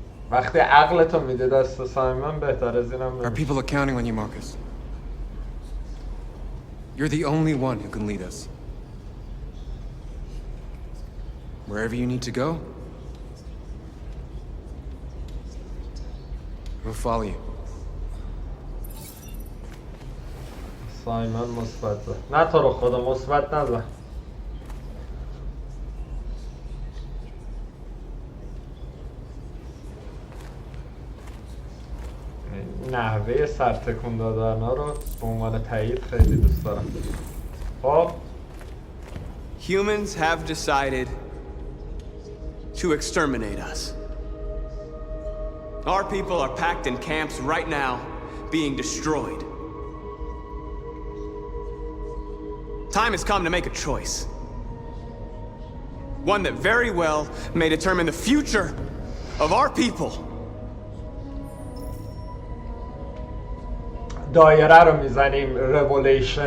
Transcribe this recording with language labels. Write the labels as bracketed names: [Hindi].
[Persian] وقتی عقلتو میده دست سایمون بهتر از اینم [English] Our people are counting on you, Marcus. You're the only one who can lead us. Wherever you need to go, we'll follow you. [Persian] سایمون مثبت نه تو رو خدا مثبت نزن. نحوه سرتکون دادن ها رو به عنوان تایید خیلی دوست دارم. خب [English] Humans have decided to exterminate us. Our people are packed in camps right now, being destroyed. Time has come to make a choice. One that very well may determine the future of our people. [Persian] دایره رو میزنیم revolution.